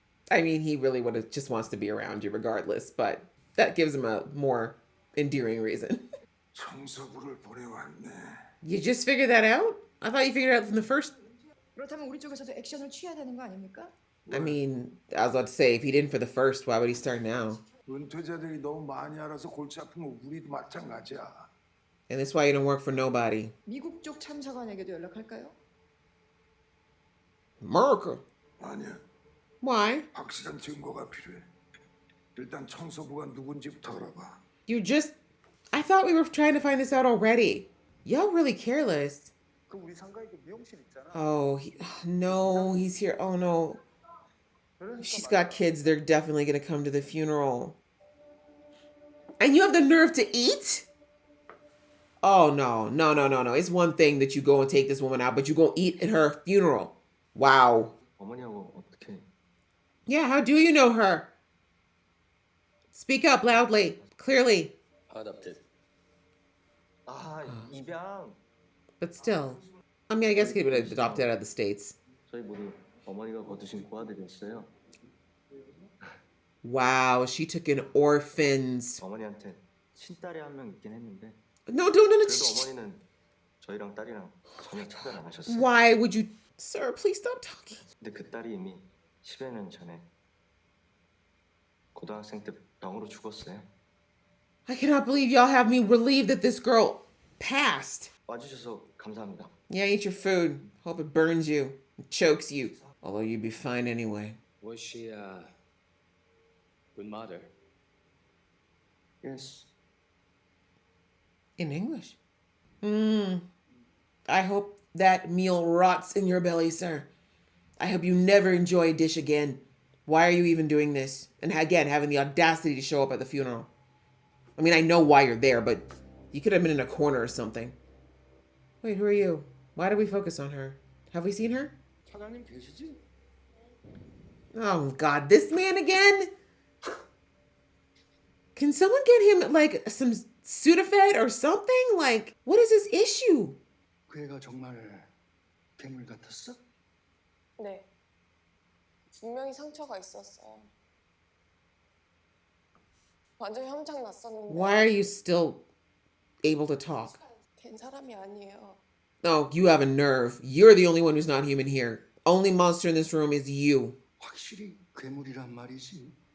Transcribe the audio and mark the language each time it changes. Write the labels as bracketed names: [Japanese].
[English] I mean, he really would have just wants to be around you regardless, but that gives him a more endearing reason. [Korean] 청소부를 보내왔네. [English] You just figured that out? I thought you figured it out from the first. [Korean] 그렇다면 우리 쪽에서도 액션을 취해야 되는 거 아닙니까? [English] I mean, I was about to say, if he didn't for the first, why would he start now? [Korean] 은퇴자들이 너무 많이 알아서 골치 아픈 거 우리도 마찬가지야. [English] And that's why you don't work for nobody. [Korean] 미국 쪽 참사관에게도 연락할까요? [English] America. [Korean] 아니야. [English] Why? [Korean] 확실한 증거가 필요해. 일단 청소부가 누군지부터 알아봐. [English] You just. I thought we were trying to find this out already. Y'all really careless. [Korean] 그 우리 상가에 그 미용실 있잖아. [English] Oh, no, he's here. Oh, no. She's got kids. They're definitely going to come to the funeral. And you have the nerve to eat? Oh, no, no, no, no, no. It's one thing that you go and take this woman out, but you go eat at her funeral. Wow. [Korean] 어머니하고 어떻게? [English] Yeah, how do you know her? Speak up loudly, clearly. [Korean] Adopted. 아, 입양. [English] But still. I mean, I guess he would have adopted out of the States. [Korean] 저희 모두 어머니가 거두신 고아들이었어요. [English] Wow, she took in orphans. [Korean] 어머니한테 친딸이 한 명 있긴 했는데 [English] No, no, no, no. [Korean] 그래도 어머니는 저희랑 딸이랑 전혀 차별 안 하셨어요. [English] Why would you... Sir, please stop talking. [Korean] 근데 그 딸이 이미 10여 년 전에 고등학생 때 병으로 죽었어요. [English] I cannot believe y'all have me relieved that this girl passed. [Korean] 와주셔서 감사합니다. [English] Yeah, eat your food. Hope it burns you, and chokes you. Although you'd be fine anyway. Was she a good mother? Yes. In English. I hope that meal rots in your belly, sir. I hope you never enjoy a dish again. Why are you even doing this? And again, having the audacity to show up at the funeral. I mean, I know why you're there, but you could have been in a corner or something. Wait, who are you? Why do we focus on her? Have we seen her? [Korean] 차장님 계시지? [English] Oh, God, this man again? Can someone get him, like, some Sudafed or something? Like, what is his issue? [Korean] 그 애가 정말 괴물 같았어? 네. 분명히 상처가 있었어요. 완전 험장 났었는데. [English] Why are you still able to talk? [Korean] 된 사람이 아니에요. [English] Oh, you have a nerve. You're the only one who's not human here. Only monster in this room is you. [Korean] 확실히 괴물이란 말이지.